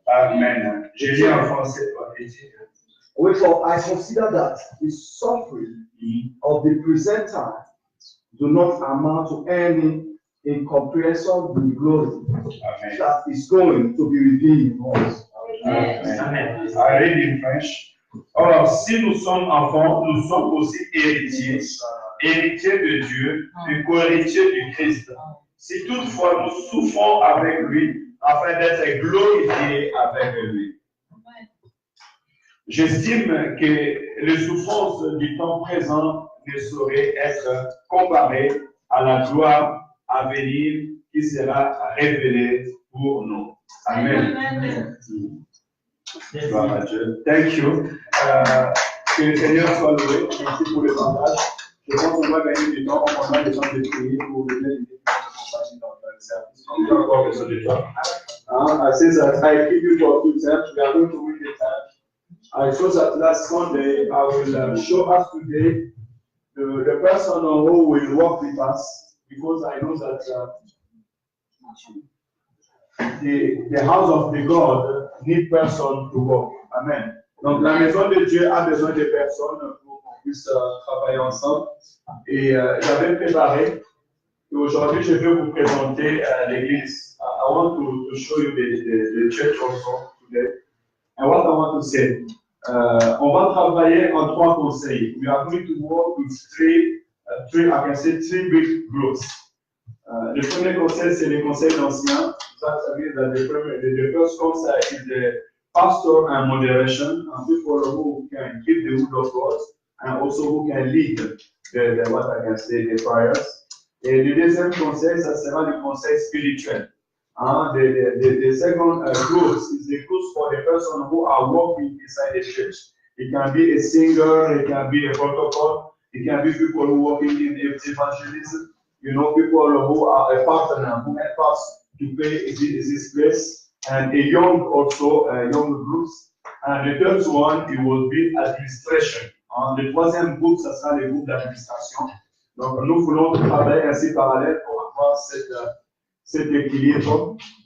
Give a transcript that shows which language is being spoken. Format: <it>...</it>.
<fr>Amen. J'ai lu en français.</fr> <en>Wherefore I consider that the suffering of the present time do not amount to any in comparison with the glory Amen. that is going to be revealed in us. Amen. I read in French.</en> <fr>Or, si nous sommes enfants, nous sommes aussi héritiers, héritiers de Dieu et co-héritiers du Christ. Si toutefois nous souffrons avec lui, afin d'être glorifiés avec lui. J'estime que les souffrances du temps présent ne sauraient être comparées à la gloire à venir qui sera révélée pour nous. Amen. Gloire à Dieu.</fr> <en>Thank you.</en> <fr>Que le Seigneur soit loué. Merci pour le partage. Je pense qu'on va gagner du temps. On va besoin de prier pour le bien de compagnie dans le service. On a encore besoin de toi.</fr> <en>I say that I give you for 2 times. We are going to read the time. I chose that last Sunday. I will show us today the person who will work with us, because I know that the house of the God need person to work. Amen.</en> <fr>Donc la maison de Dieu a besoin de personnes pour qu'on puisse travailler ensemble. Et j'avais préparé. Et aujourd'hui, je vais vous présenter l'église.</fr> <en>I want to show you the church also today. And what I want to say.</en> <fr>On va travailler en 3 conseils.</fr> <en>We are going to work with three big groups.</en> <fr>Le premier conseil, c'est le conseil d'anciens.</fr> <en>That means that the first concept is the pastor and moderation, and people who can give the word of God and also who can lead the prayers.</en> <fr>Et le deuxième conseil, ça sera le conseil spirituel.</fr> <en>The second group is the group for the person who are working inside the church. It can be a singer, it can be a protocol, it can be people who are working in evangelism, people who are a partner, who help us to play this place, and a young groups. And the third one, it will be administration.</en> <fr>Le troisième groupe, ça sera le groupe d'administration. Donc, nous voulons travailler ainsi parallèle pour avoir cet équilibre.</fr>